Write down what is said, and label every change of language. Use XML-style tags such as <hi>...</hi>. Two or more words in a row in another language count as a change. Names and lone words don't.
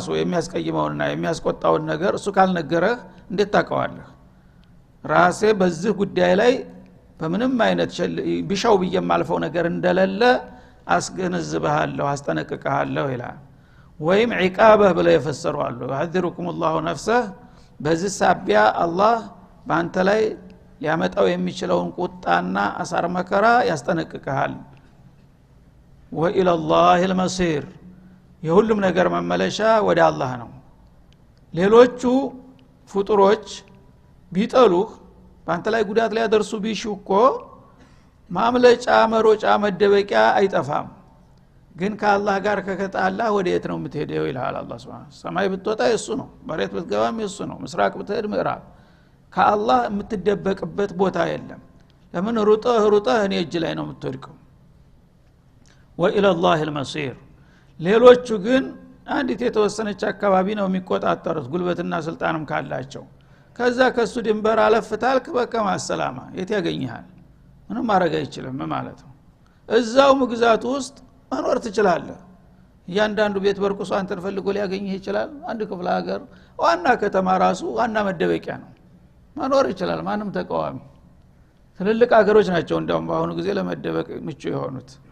<am>የሚያስቀይመውንና የሚያስቆጣውን ነገር እሱ ካልነገረህ እንዴት ታውቀዋለህ ራሴ በዚህ ጉዳይ ላይ በምንም አይነት ቢሻው ብዬ የማልፈው ነገር እንደሌለ አስገነዝብሃለሁ አስጠነቅቅሃለሁ ይላል ወይም ዒቃበህ ብለው የፈሰሩ አሉ</am> <ar>يحذركم الله نفسه</ar> <am>በዚህ ሳቢያ አላህ በአንተ ላይ ሊያመጣው የሚችለውን ቁጣና አሳር መከራ ያስጠነቅቅሃል</am> <ar>وإلى الله المصير</ar> <am>የሁሉም ነገር መመለሻ ወደ አላህ ነው ሌሎቹ ፍጡሮች ቢጠሉህ በአንተ ላይ ጉዳት ላይ ያደርሱ ቢሹኮ ማምለጫ መሮጫ መደበቂያ አይጠፋም ግን ከአላህ ጋር ከከጣላ ወዴት ነው የምትሄደው ይላል አላህ Subhanahu ሰማይ ብትወጣ የሱ ነው መሬት ብትገባም የሱ ነው ምስራቅ ብትሄድ ምዕራብ ከአላህ የምትደበቅበት ቦታ የለም ለምን ሩጠህ እኔ እጅ ላይ ነው የምትወድቀው</am> <ar>وإلى الله المصير</ar> <am>ሌሎቹ ግን አንዲት የተወሰነች አካባቢ ነው የሚቆጣጠሩት ጉልበትና ስልጣንም ካላቸው ከዛ ከሱ ድንበር አለፍታልክ በቃ ማሰላማ የት ያገኝሃል ምንም ማድረግ አይችልም ማለት ነው እዛው ግዛቱ ውስጥ መኖር ትችላለህ እያንዳንዱ ቤት በርቁስ አንተን ፈልጎ ሊያገኝህ ይችላል አንድ ክፍለ ሀገር ዋና ከተማ ራሱ ዋና መደበቂያ ነው መኖር ይችላል ማንም ተቃዋሚ ትልልቅ ሀገሮች ናቸው እንደውም በአሁኑ ጊዜ ለመደበቅ ምቹ የሆኑት</am>